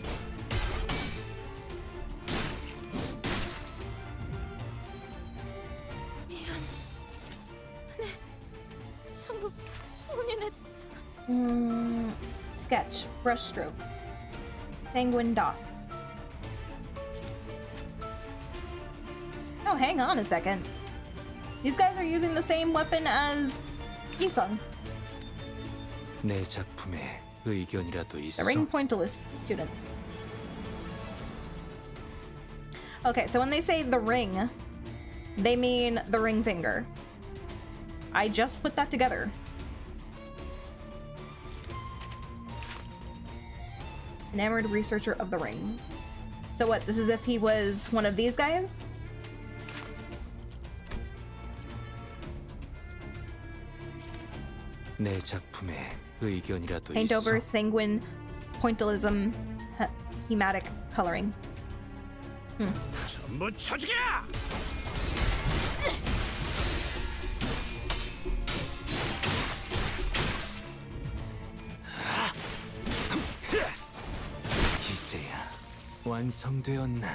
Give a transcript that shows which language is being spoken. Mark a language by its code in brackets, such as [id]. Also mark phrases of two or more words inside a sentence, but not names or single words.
[en] Sketch, brushstroke, sanguine dots. Oh, hang on a second. These guys are using the same weapon as Isung. [ko] 내 작품에 의견이라도 [en] The [ko] 있어? [en] ring pointillist student. Okay, so when they say the ring, they mean the ring finger. I just put that together. Enamored researcher of the ring. So what, this is if he was one of these guys? [ko] 내 작품에 의견이라도 [en] Paint [ko] 있어? [en] over, sanguine, pointillism, hematic coloring. [ko] 전부 쳐죽여! 이제야 완성되었나?